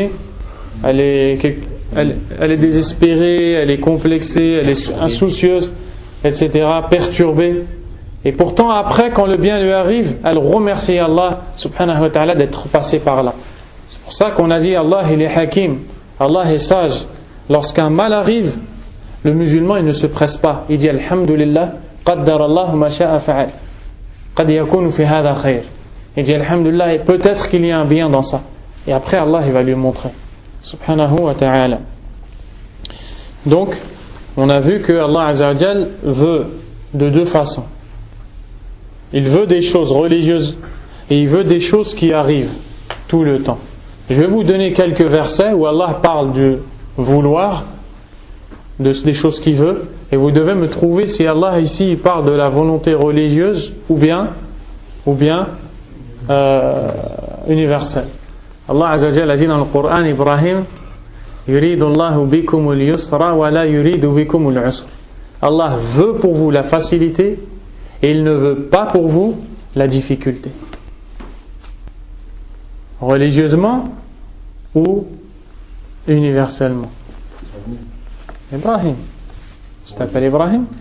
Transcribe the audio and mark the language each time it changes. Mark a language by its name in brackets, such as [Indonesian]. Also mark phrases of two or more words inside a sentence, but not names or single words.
[French] Elle est désespérée, elle est complexée, elle est insoucieuse, etc., perturbée. Et pourtant après, quand le bien lui arrive, elle remercie Allah [Arabic] سبحانه وتعالى [French] d'être passée par là. C'est pour ça qu'on a dit Allah il est hakim, Allah est sage. Lorsqu'un mal arrive, le musulman il ne se presse pas. Il dit [Arabic] الحمد لله، قدر الله ما شاء فعل. قد يكون في هذا خير. [French] Il dit alhamdulillah, et peut-être qu'il y a un bien dans ça. Et après Allah il va lui montrer. [Arabic] سبحانه وتعالى. [French] Donc, on a vu que [Arabic] الله عز وجل [French] veut de deux façons. Il veut des choses religieuses et il veut des choses qui arrivent tout le temps. Je vais vous donner quelques versets où Allah parle du vouloir, des choses qu'il veut, et vous devez me trouver si Allah ici il parle de la volonté religieuse ou bien universelle. [Arabic] الله عز وجل [French] a dit dans le Coran, [Arabic] Ibrahim, يريد الله بكم اليسر ولا يريد بكم العسر. [French] Allah veut pour vous la facilité et il ne veut pas pour vous la difficulté. Religieusement ou universellement? Ibrahim. Tu t'appelles Ibrahim?